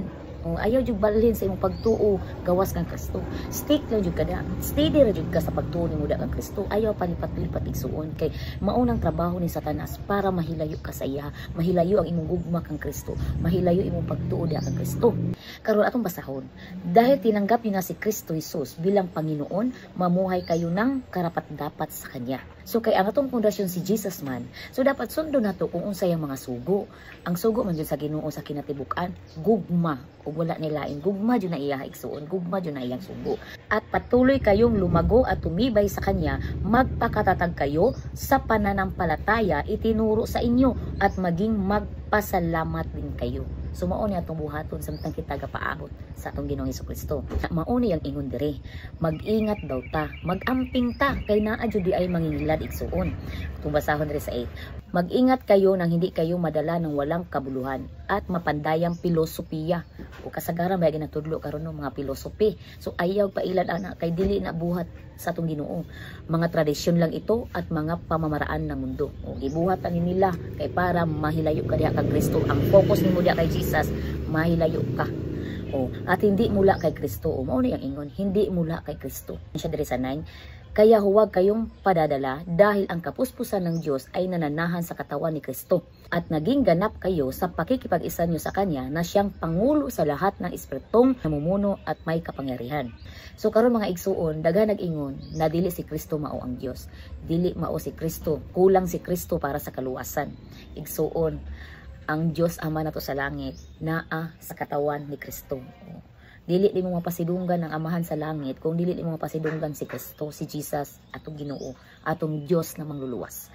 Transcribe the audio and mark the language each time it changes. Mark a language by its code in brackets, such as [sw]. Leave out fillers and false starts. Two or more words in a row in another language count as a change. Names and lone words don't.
[ceb] Ayaw jud balhin sa imong pagtuo gawas kang Kristo. Stick lang jud kada. Steady ra jud ka sa pagtuo nimo kang Kristo. Ayaw palipat-lipat igsuon kay maunang trabaho ni Satanas para mahilayo ka sa iya, mahilayo ang imong gugma kang Kristo, mahilayo imong pagtuo diha kang Kristo. Karon atong basahon. [tl] Dahil tinanggap niyo na si Kristo Jesus bilang Panginoon, mamuhay kayo ng karapat-dapat sa kanya. [ceb] So kay ang atong pundasyon si Jesus man, so dapat sundo nato kung unsay ang mga sugo. Ang sugo man jud sa Ginoo sa kinatibuk-an, gugma ug wala ni lain. Gugma jud na iya igsuon, gugma jud na iyang sugo. [tl] At patuloy kayong lumago at tumibay sa kanya, magpakatatag kayo sa pananampalataya itinuro sa inyo at maging magpasalamat din kayo. [ceb] So mauni atong buhaton samtang kita gapaabot sa atong Ginoong Hesukristo. Mauni ang ingon diri, mag-ingat daw ta, mag-amping ta kay naa jud di ay mangingilad igsuon. Kung basahon diri sa [tl] 8. Mag-ingat kayo nang hindi kayo madala ng walang kabuluhan at mapandayang pilosopiya. [ceb] O kasagaran may ginatudlo karon ng mga pilosopi. So ayaw pa ilan ana kay dili na buhat sa atong Ginoo. [tl] Mga tradisyon lang ito at mga pamamaraan ng mundo. [ceb] O gibuhat ani nila kay para mahilayo ka diha kang Kristo. Ang focus nimo diha kay Jesus, mahilayo ka. [tl] At hindi mula kay Kristo. [ceb] Mao ni ang ingon, [tl] hindi mula kay Kristo. [ceb] Siya diri sa 9. [tl] Kaya huwag kayong padadala dahil ang kapuspusan ng Diyos ay nananahan sa katawan ni Kristo at naging ganap kayo sa pakikipag-isa nyo sa Kanya na siyang Pangulo sa lahat ng espiritong namumuno at may kapangyarihan. [ceb] So karon mga igsuon, daghan nag-ingon na dili si Kristo mao ang Diyos. Dili mao si Kristo, kulang si Kristo para sa kaluwasan. Igsuon, ang Diyos Ama nato sa langit naa sa katawan ni Kristo. Dili mo mapasidunggan ang Amahan sa langit kung dili mo mapasidunggan si Kristo, si Jesus, atong Ginoo, atong Dios na mangluluwas.